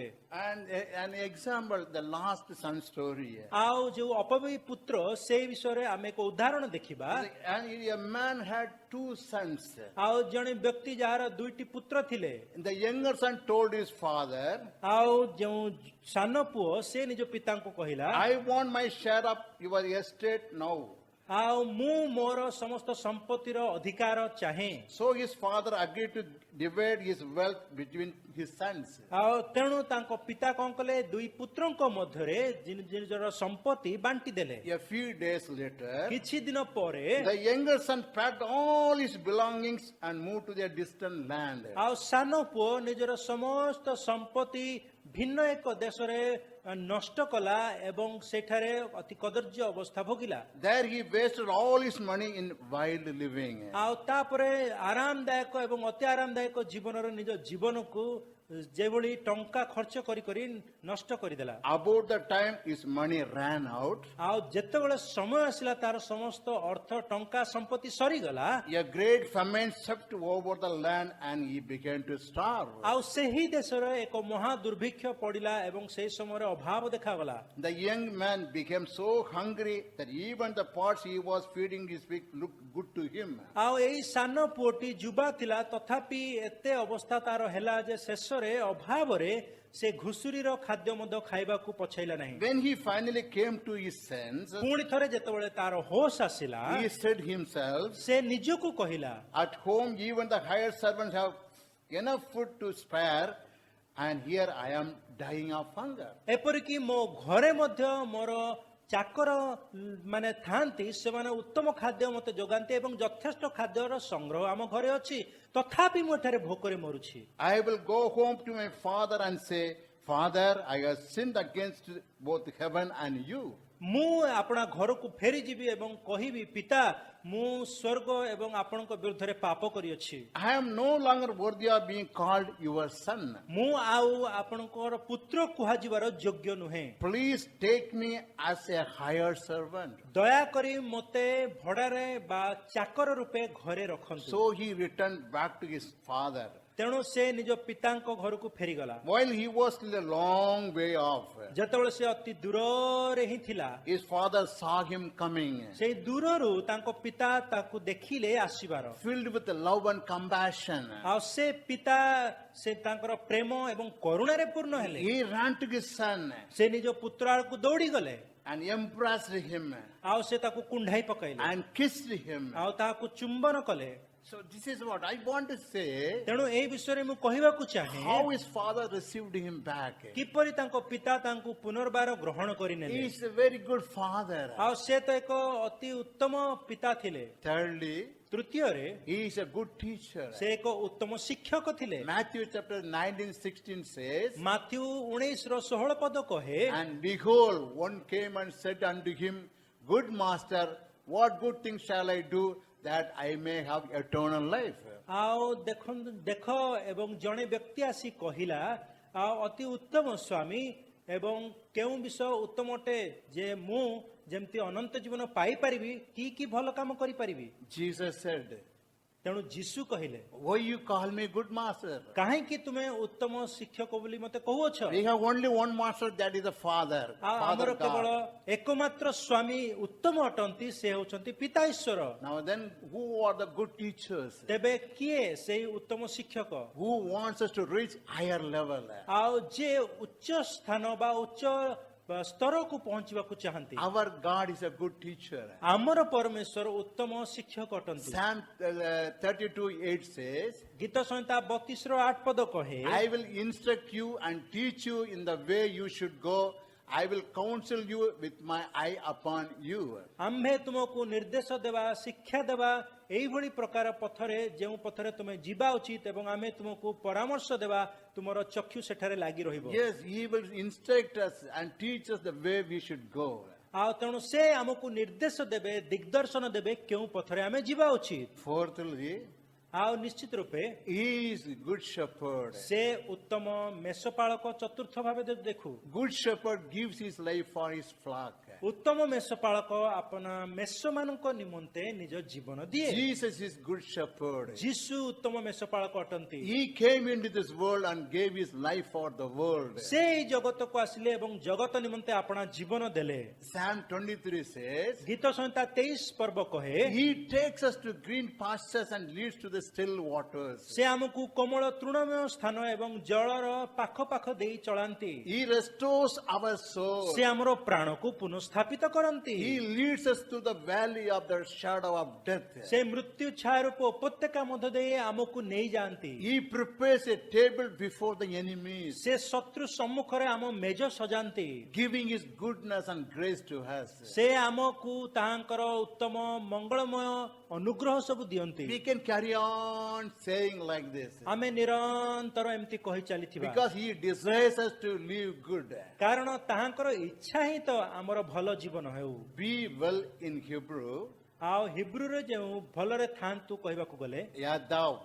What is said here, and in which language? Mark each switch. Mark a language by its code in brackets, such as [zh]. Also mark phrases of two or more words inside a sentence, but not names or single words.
[en] And an example, the last son story. [or] ଆଉ ଯୋଉ ଅପବୀ ପୁତ୍ର ସେଇ ବିଷୟରେ ଆମେ ଏକ ଉଦାହରଣ ଦେଖିବା [en] And a man had two sons. [or] ଆଉ ଜଣେ ବ୍ୟକ୍ତି ଯାହାର ଦୁଇଟି ପୁତ୍ର ଥିଲେ [en] The younger son told his father, [or] ଆଉ ଯେଉଁ ସାନ ପୁଅ ସେ ନିଜ ପିତାଙ୍କୁ କହିଲା [en] I want my share of your estate now. [or] ଆଉ ମୁଁ ମୋର ସମସ୍ତ ସମ୍ପତ୍ତିର ଅଧିକାର ଚାହେଁ [en] So his father agreed to divide his wealth between his sons. [or] ଆଉ ତେଣୁ ତାଙ୍କ ପିତା କଣ କଲେ ଦୁଇ ପୁତ୍ରଙ୍କ ମଧ୍ୟରେ ନିଜର ସମ୍ପତ୍ତି ବାଣ୍ଟି ଦେଲେ [en] A few days later, [or] କିଛି ଦିନ ପରେ [en] the younger son packed all his belongings and moved to their distant land. [or] ଆଉ ସାନ ପୁଅ ନିଜର ସମସ୍ତ ସମ୍ପତ୍ତି ଭିନ୍ନ ଏକ ଦେଶରେ ନଷ୍ଟ କଲା ଏବଂ ସେଠାରେ ଅତି କଦର୍ଯ୍ୟ ଅବସ୍ଥା ଭୋଗିଲା [en] There he wasted all his money in wild living. [or] ଆଉ ତାପରେ ଆରାମଦାୟକ ଏବଂ ଅତି ଆରାମଦାୟକ ଜୀବନର ନିଜ ଜୀବନକୁ ଯେଭଳି ଟଙ୍କା ଖର୍ଚ୍ଚ କରି କରି ନଷ୍ଟ କରିଦେଲା। [en] About the time his money ran out, [or] ଆଉ ଯେତେବେଳେ ସମୟ ଆସିଲା ତାର ସମସ୍ତ ଅର୍ଥ ଟଙ୍କା ସମ୍ପତ୍ତି ସରିଗଲା, [en] a great famine swept over the land and he began to starve. [or] ଆଉ ସେହି ଦେଶରେ ଏକ ମହା ଦୁର୍ଭିକ୍ଷ ପଡ଼ିଲା ଏବଂ ସେହି ସମୟରେ ଅଭାବ ଦେଖାଗଲା। [en] The young man became so hungry that even the pots he was feeding his pig looked good to him. [or] ଆଉ ଏଇ ସାନ ପୁଅଟି ଯୁବା ଥିଲା, ତଥାପି ଏତେ ଅବସ୍ଥା ତାର ହେଲା ଯେ ଶେଷରେ ଅଭାବରେ ସେ ଘୁଷୁରିର ଖାଦ୍ୟ ମଧ୍ୟ ଖାଇବାକୁ ପଛେଇଲା ନାହିଁ। [en] When he finally came to his senses, [or] ପୁଣି ଥରେ ଯେତେବେଳେ ତାର ହୋଶ ଆସିଲା, [en] he said himself, [or] ସେ ନିଜକୁ କହିଲା, [en] at home even the hired servants have enough food to spare, and here I am dying of hunger. [or] ଏପରିକି ମୋ ଘରେ ମଧ୍ୟ ମୋର ଚାକର ମାନେ ଥାନ୍ତି, ସେମାନେ ଉତ୍ତମ ଖାଦ୍ୟ ମୋତେ ଯୋଗାନ୍ତି ଏବଂ ଯଥେଷ୍ଟ ଖାଦ୍ୟର ସଂଗ୍ରହ ଆମ ଘରେ ଅଛି, ତଥାପି ମୁଁ ଏଠାରେ ଭୋକରେ ମରୁଛି। [en] I will go home to my father and say, Father, I have sinned against both heaven and you. [or] ମୁଁ ଆପଣା ଘରକୁ ଫେରିଯିବି ଏବଂ କହିବି, ପିତା, ମୁଁ ସ୍ୱର୍ଗ ଏବଂ ଆପଣଙ୍କ ବିରୁଦ୍ଧରେ ପାପ କରିଅଛି। [en] I am no longer worthy of being called your son. [or] ମୁଁ ଆଉ ଆପଣଙ୍କର ପୁତ୍ର କୁହାଯିବାର ଯୋଗ୍ୟ ନୁହେଁ। [en] Please take me as a hired servant. [or] ଦୟାକରି ମୋତେ ଭଡ଼ାରେ ବା ଚାକର ରୂପେ ଘରେ ରଖନ୍ତୁ। [en] So he returned back to his father. [or] ତେଣୁ ସେ ନିଜ ପିତାଙ୍କ ଘରକୁ ଫେରିଗଲା। [en] While he was still a long way off, [or] ଯେତେବେଳେ ସେ ଅତି ଦୂରରେ ହିଁ ଥିଲା, [en] his father saw him coming. [or] ସେଇ ଦୂରରୁ ତାଙ୍କ ପିତା ତାକୁ ଦେଖିଲେ ଆସିବାର। [en] Filled with love and compassion, [or] ଆଉ ସେ ପିତା ସେ ତାଙ୍କର ପ୍ରେମ ଏବଂ କରୁଣାରେ ପୂର୍ଣ୍ଣ ହେଲେ। [en] he ran to his son [or] ସେ ନିଜ ପୁତ୍ର ଆଡ଼କୁ ଦୌଡ଼ି ଗଲେ [en] and embraced him [or] ଆଉ ସେ ତାକୁ କୁଣ୍ଢାଇ ପକାଇଲେ [en] and kissed him. [or] ଆଉ ତାହାକୁ ଚୁମ୍ବନ କଲେ। [en] So this is what I want to say, [or] ତେଣୁ ଏହି ବିଷୟରେ ମୁଁ କହିବାକୁ ଚାହେଁ, [en] how his father received him back. [or] କିପରି ତାଙ୍କ ପିତା ତାଙ୍କୁ ପୁନର୍ବାର ଗ୍ରହଣ [en] He [or] କରିନେଲେ। [en] is a very good father. [or] ଆଉ ସେ ତ ଏକ ଅତି ଉତ୍ତମ ପିତା ଥିଲେ। [en] Thirdly, [or] ତୃତୀୟରେ [en] he is a good teacher. [or] ସେ ଏକ ଉତ୍ତମ ଶିକ୍ଷକ ଥିଲେ। [en] Matthew chapter 19:16 says, [or] ମାଥ୍ୟୁ 19:16 ପଦ କହେ, [en] and behold, one came and said unto him, Good master, what good things shall I do that I may have eternal life? [or] ଆଉ ଦେଖ ଏବଂ ଜଣେ ବ୍ୟକ୍ତି ଆସି କହିଲା, ଆଉ ଅତି ଉତ୍ତମ ସ୍ୱାମୀ, ଏବଂ କେଉଁ ବିଷୟ ଉତ୍ତମ ଅଟେ ଯେ ମୁଁ ଯେମିତି ଅନନ୍ତ ଜୀବନ ପାଇପାରିବି, କି ଭଲ କାମ କରିପାରିବି? [en] Jesus said, [or] ତେଣୁ ଯୀଶୁ କହିଲେ, [en] why you call me good master? [or] କାହିଁକି ତୁମେ ଉତ୍ତମ ଶିକ୍ଷକ ବୋଲି ମୋତେ କହୁଅଛ? [en] We have only one master, that is the Father, [or] ଆଉ ଆମର Father କେବଳ God. ଏକମାତ୍ର ସ୍ୱାମୀ ଉତ୍ତମ ଅଟନ୍ତି, ସେ ହେଉଛନ୍ତି ପିତା ଈଶ୍ୱର। [en] Now then, who are the good teachers? [or] ତେବେ କିଏ ସେଇ ଉତ୍ତମ ଶିକ୍ଷକ? [en] Who wants us to reach higher level? [or] ଆଉ ଯେ ଉଚ୍ଚ ସ୍ଥାନ ବା ଉଚ୍ଚ ସ୍ତରକୁ ପହଞ୍ଚିବାକୁ ଚାହାନ୍ତି। [en] Our God is a good teacher. [or] ଆମର ପରମେଶ୍ୱର ଉତ୍ତମ ଶିକ୍ଷକ ଅଟନ୍ତି। [en] Psalm 32:8 says, [or] ଗୀତ ସଂହିତା 32:8 ପଦ କହେ, [en] I will instruct you and teach you in the way you should go. I will counsel you with my eye upon you. [or] ଆମ୍ଭେ ତୁମକୁ ନିର୍ଦ୍ଦେଶ ଦେବା, ଶିକ୍ଷା ଦେବା ଏଇଭଳି ପ୍ରକାର ପଥରେ, ଯେଉଁ ପଥରେ ତୁମେ ଯିବା ଉଚିତ, ଏବଂ ଆମେ ତୁମକୁ ପରାମର୍ଶ ଦେବା, ତୁମର ଚକ୍ଷୁ ସେଠାରେ ଲାଗି ରହିବ। [en] Yes, he will instruct us and teach us the way we should go. [or] ଆଉ ତେଣୁ ସେ ଆମକୁ ନିର୍ଦ୍ଦେଶ ଦେବେ, ଦିଗ୍ଦର୍ଶନ ଦେବେ କେଉଁ ପଥରେ ଆମେ ଯିବା ଉଚିତ। [en] Fourthly, [or] ଆଉ ନିଶ୍ଚିତ ରୂପେ [en] he is good shepherd. [or] ସେ ଉତ୍ତମ ମେଷପାଳକ। ଚତୁର୍ଥ ଭାବେ ଯଦି ଦେଖୁ, [en] Good shepherd gives his life for his flock. [or] ଉତ୍ତମ ମେଷପାଳକ ଆପଣା ମେଷମାନଙ୍କ ନିମନ୍ତେ ନିଜ ଜୀବନ ଦିଏ। [en] Jesus is good shepherd. [or] ଯୀଶୁ ଉତ୍ତମ ମେଷପାଳକ ଅଟନ୍ତି। [en] He came into this world and gave his life for the world. [or] ସେ ଏଇ ଜଗତକୁ ଆସିଲେ ଏବଂ ଜଗତ ନିମନ୍ତେ ଆପଣା ଜୀବନ ଦେଲେ। [en] Psalm 23 says, [or] ଗୀତ ସଂହିତା 23 ପର୍ବ କହେ, [en] he takes us to green pastures and leads to the still waters. [or] ସେ ଆମକୁ କୋମଳ ତୃଣମୟ ସ୍ଥାନ ଏବଂ ଜଳର ପାଖ ପାଖ ଦେଇ ଚଳାନ୍ତି। [en] He restores our soul. [or] ସେ ଆମର ପ୍ରାଣକୁ ପୁନଃସ୍ଥାପିତ କରନ୍ତି। [en] He leads us to the valley of the shadow of death. [or] ସେ ମୃତ୍ୟୁ ଛାୟାରୂପ ଉପତ୍ୟକା ମଧ୍ୟ ଦେଇ ଆମକୁ ନେଇଯାଆନ୍ତି। [en] He prepares a table before the enemies, [or] ସେ ଶତ୍ରୁ ସମ୍ମୁଖରେ ଆମ ମେଜ ସଜାନ୍ତି। [en] giving his goodness and grace to us. [or] ସେ ଆମକୁ ତାହାଙ୍କର ଉତ୍ତମ ମଙ୍ଗଳମୟ ଅନୁଗ୍ରହ ସବୁ ଦିଅନ୍ତି। [en] We can carry on saying like this, [or] ଆମେ ନିରନ୍ତର ଏମିତି କହି ଚାଲିଥିବା, [en] because he desires us to live good. [or] କାରଣ ତାହାଙ୍କର ଇଚ୍ଛା ହିଁ ତ ଆମର ଭଲ ଜୀବନ ହେଉ। [en] Be well in Hebrew, [or] ଆଉ ହିବ୍ରୁରେ ଯେଉଁ ଭଲରେ ଥାନ୍ତୁ କହିବାକୁ ଗଲେ,